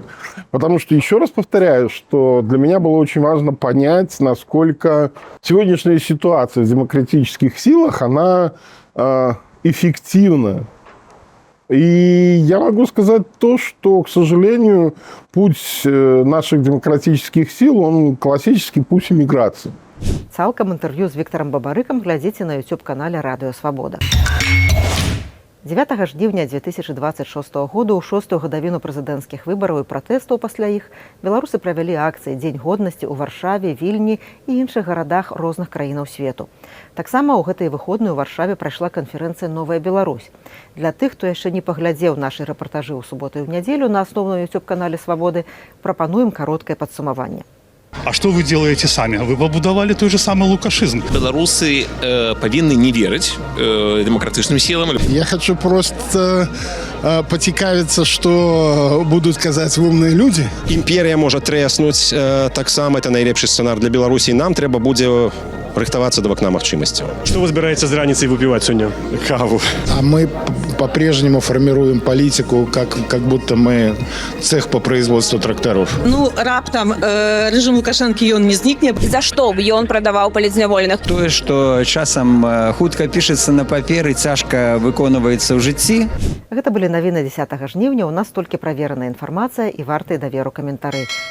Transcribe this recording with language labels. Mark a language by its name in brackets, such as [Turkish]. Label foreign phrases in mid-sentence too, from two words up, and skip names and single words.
[Russian] Потому что, еще раз повторяю, что для меня было очень важно понять, насколько сегодняшняя ситуация в демократических силах, она эффективна. И я могу сказать то, что, к сожалению, путь наших демократических сил, он классический путь эмиграции. [Belarusian] Цалкам інтэрв'ю з Вікторам Бабарыкам глядзіце на YouTube-канале «Радыё Свабода». 9 жніўня 2026 году, у 6-ю гадавіну прэзідэнцкіх выбараў і пратэстаў пасля іх, беларусы правялі акцыі «Дзень годнасці» ў Варшаве, Вільні і іншых гарадах розных краінаў свету. Таксама ў гэтыя выходныя ў Варшаве прайшла канферэнцыя «Новая Беларусь». Для тых, хто яшчэ не паглядзеў нашы рэпартажы ў суботу і ў нядзелю на асноўным YouTube-канале «Свабоды», прапануем кароткае падсумаванне. [Russian] А что вы делаете сами? Вы побудовали той же самый лукашизм. Белорусы повинны не верить демократичным силам. Я хочу просто поцікавиться, что будут казать умные люди. [Ukrainian] Імперія може треснуть, так само це найлепший сценар для Білорусі. Нам треба буде [Belarusian] рыхтавацца да вакна магчымасцяў. Что вы збіраеце з раніцай выпіваць сёння? Каву. [Russian] А мы по-прежнему формируем политику, как будто мы цех по производству тракторов. [Belarusian] Ну, раптам режим Лукашэнкі ён не знікне. За што б ён прадаваў палізняволеных? Тое, што часам хутка пішацца на паперы, цяжка выконваецца ў жыцці. Гэта былі навіны 10 жніўня. У нас толькі правераная інфармацыя і вартыя даверу каментары.